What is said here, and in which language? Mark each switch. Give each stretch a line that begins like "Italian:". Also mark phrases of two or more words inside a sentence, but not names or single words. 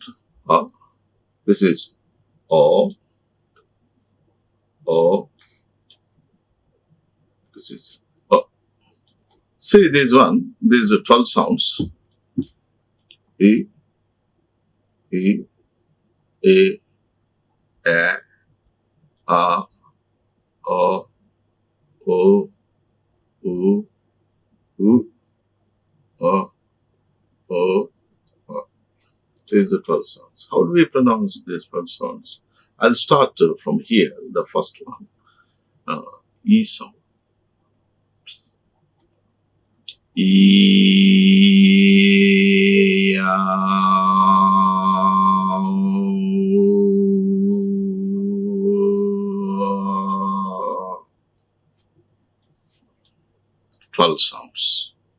English: This is O. O. This is O. See this one. These are 12 sounds. E. E. A. A. O. O. U. U. O. O. O. These are 12 sounds. How do we pronounce these 12 sounds? I'll start from here, the first one. E sound. E. 12 sounds.